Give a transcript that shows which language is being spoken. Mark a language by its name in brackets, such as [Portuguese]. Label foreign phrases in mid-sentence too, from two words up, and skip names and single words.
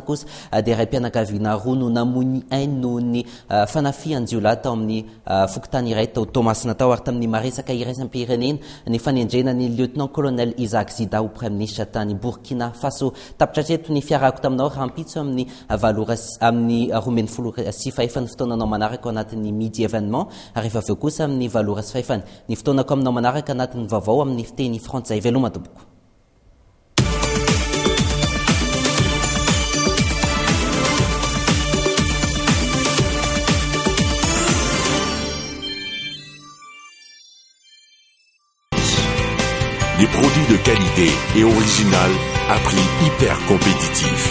[Malagasy] kosa dia iray mpianakaviana roa no namoy ainy noho ny fanafian-jiolahy tao amin'ny fokotany iray tao Tomasina tao ary tamin'ny maresaka iraisam-pirenena ny fanendrena ny [French] lieutenant colonel [Malagasy] Isaac Zida ho [French] Premier Ministre [Malagasy] tany Burkina Faso tapitra hatreto ny fiarako taminao rahampitso amin'ny amin'ny 12 sy fahefany fotoananao manaraka ao anatin'ny [French] midi événement [Malagasy] rehefa aveo kosa amin'ny 7 sy fahefany ny fotoanako aminao manaraka anatin'ny vaovao amin'ny fiteny frantsay veloma tompoko. [French] Des produits de qualité et original à prix hyper compétitif.